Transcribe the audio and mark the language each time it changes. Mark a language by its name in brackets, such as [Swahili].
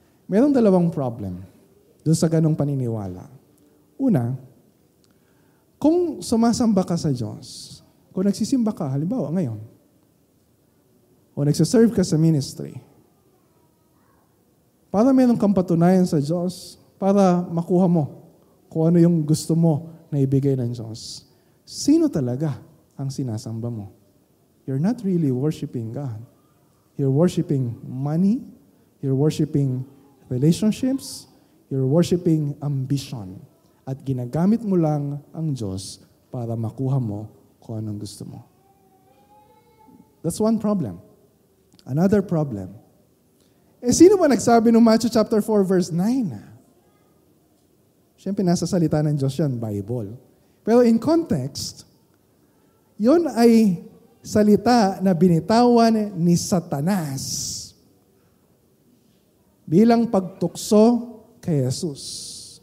[Filipino] Merong dalawang problem doon sa ganong paniniwala. Una, kung sumasamba ka sa Diyos, kung nagsisimba ka, halimbawa ngayon, o nagsaserve ka sa ministry, para meron kang patunayan sa Diyos, para makuha mo kung ano yung gusto mo na ibigay ng Diyos. Sino talaga ang sinasamba mo? [English] You're not really worshiping God. You're worshiping money, you're worshiping relationships, you're worshiping ambition. [Filipino] At ginagamit mo lang ang Diyos para makuha mo kung anong gusto mo. [English] That's one problem. Another problem. [Filipino] Sino ba nagsabi ng [English] Matthew chapter 4 verse 9? [Filipino] Siyempre, nasa salita ng Diyos yan, Bible. Pero in context, yon ay salita na binitawan ni Satanas bilang pagtukso kay Jesus.